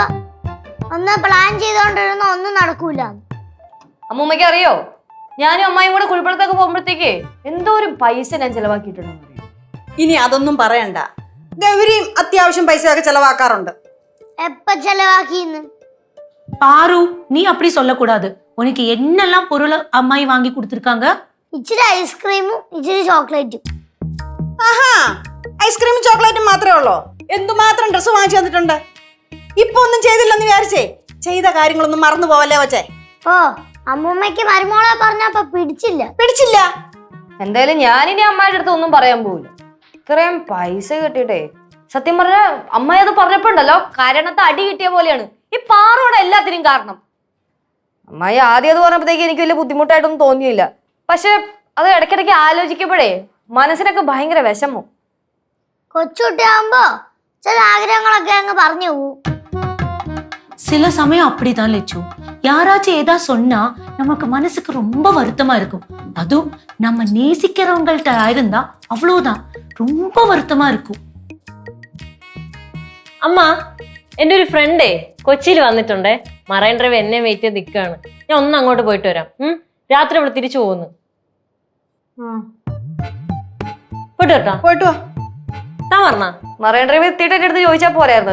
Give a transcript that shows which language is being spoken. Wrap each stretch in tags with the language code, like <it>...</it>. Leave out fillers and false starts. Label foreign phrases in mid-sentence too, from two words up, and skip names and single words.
<ml>ഒന്ന് പ്ലാൻ ചെയ്തോണ്ടിരുന്ന ഒന്നും നടക്കൂല. അമ്മൂമ്മയ്ക്ക് അറിയോ, ഞാനും അമ്മായും കൂടെ കുഴിപ്പള്ളത്തൊക്കെ പോകുമ്പോഴത്തേക്ക് എന്തോരം പൈസ ഞാൻ ചെലവാക്കിയിട്ടുണ്ടെന്ന് അറിയോ? ഇനി അതൊന്നും പറയണ്ട. ഗൗരിയും അത്യാവശ്യം പൈസയൊക്കെ ചെലവാക്കാറുണ്ട്. എപ്പ ചെലവാക്കിന്ന്?</ml> <ta>ஆரு நீ அப்படி சொல்லக்கூடாது. உனக்கு என்னெல்லாம் பொருள் அம்மாயி வாங்கி கொடுத்துருக்காங்க?</ta> <ml>ഇച്ചിരി ഐസ്ക്രീമും ഇച്ചിരി ചോക്ലേറ്റും. ആഹാ, ഐസ്ക്രീമും ചോക്ലേറ്റും മാത്രമേ ഉള്ളോ? എന്തുമാത്രം ഡ്രസ്സ് വാങ്ങിച്ചു തന്നിട്ടുണ്ട്. ഇപ്പൊ ഒന്നും ചെയ്തില്ലെന്ന് വിചാരിച്ചേ ചെയ്ത കാര്യങ്ങളൊന്നും മറന്നു പോവല്ലേ വച്ചേ. ഓ, അമ്മൂമ്മയ്ക്ക് മരുമോളെ പറഞ്ഞപ്പോ പിടിച്ചില്ല. എന്തായാലും ഞാനിനി അമ്മായിയുടെ അടുത്ത് ഒന്നും പറയാൻ പോവില്ല. ഇത്രയും പൈസ കിട്ടിയിട്ടേ സത്യം പറഞ്ഞ അമ്മായി അത് പറഞ്ഞപ്പോണ്ടല്ലോ കാരണത്തെ അടി കിട്ടിയ പോലെയാണ് ഈ പാറോടെ എല്ലാത്തിനും കാരണം. അമ്മായി ആദ്യം അത് പറഞ്ഞപ്പോഴത്തേക്ക് എനിക്ക് വലിയ ബുദ്ധിമുട്ടായിട്ടൊന്നും തോന്നിയില്ല. പക്ഷെ അത് ഇടയ്ക്കിടയ്ക്ക് ആലോചിക്കുമ്പോഴേ മനസ്സിനൊക്കെ ഭയങ്കര വിഷമം. കൊച്ചുകുട്ടിയാകുമ്പോ ചില ആഗ്രഹങ്ങളൊക്കെ അങ്ങ് പറഞ്ഞു പോവും.</ml> <ta>சில சமயம் அப்படிதான் லட்சு. யாராச்சும் ஏதா சொன்னா நமக்கு மனசுக்கு ரொம்ப வருத்தமா இருக்கும். அதுவும் நம்ம நேசிக்கிறவங்கள்ட்ட இருந்தா அவ்வளவுதான், ரொம்ப வருத்தமா இருக்கும்.</ta> <ml>അമ്മ, എൻ്റെ ഒരു ഫ്രണ്ടേ കൊച്ചിയിൽ വന്നിട്ടുണ്ടേ. മറൈൻ ഡ്രൈവ് എന്നെ വെയിറ്റ് ചെയ്ത് നിൽക്കുകയാണ്. ഞാൻ ഒന്ന് അങ്ങോട്ട് പോയിട്ട് വരാം. രാത്രി ഇവിടെ തിരിച്ചു പോകുന്നു. പോയിട്ട് വരട്ടാ? പോയിട്ട് വാ. താൻ പറഞ്ഞ മറൈൻ ഡ്രൈവ് എത്തിയിട്ട് എന്റെ അടുത്ത് ചോദിച്ചാൽ പോരായിരുന്നു.</ml>